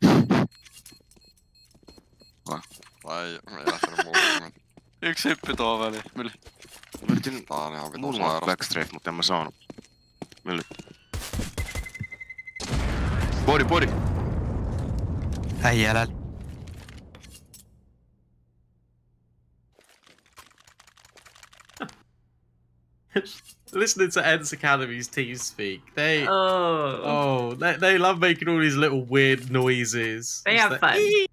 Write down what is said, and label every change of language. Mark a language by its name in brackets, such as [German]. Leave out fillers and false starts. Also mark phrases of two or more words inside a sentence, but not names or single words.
[Finnish] Vai ei lähtenyt muuta. Yksi hyppy tuohon väliin. Mille? Tää on ihan vitun Mulla on sairasta. backstrafe, mutta en mä saanut. Mille? Body. Äijä älä. [English] Listening to ENCE Academy's team speak, they they love making all these little weird noises. They have fun.